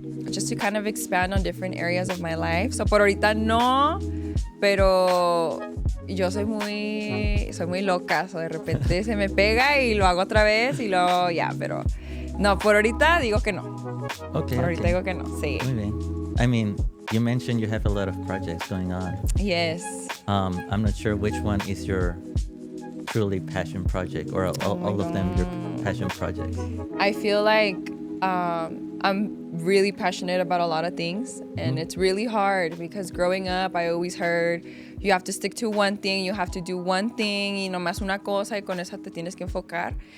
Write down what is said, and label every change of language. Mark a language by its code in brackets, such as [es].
[en] Just to kind of expand on different areas of my life. [es] So por ahorita no, pero yo soy muy loca. So de repente se me pega y lo hago otra vez y luego ya, pero no, por ahorita digo que no. [en] Okay. [es] Por ahorita digo que no, sí. Muy bien. [en] I mean, you mentioned you have a lot of projects going on. Yes. I'm not sure which one is your truly passion project, or all of them your passion projects. I feel like I'm really passionate about a lot of things, and it's really hard because growing up I always heard you have to stick to one thing, you have to do one thing, [es] y nomás una cosa, y con esa te tienes que enfocar.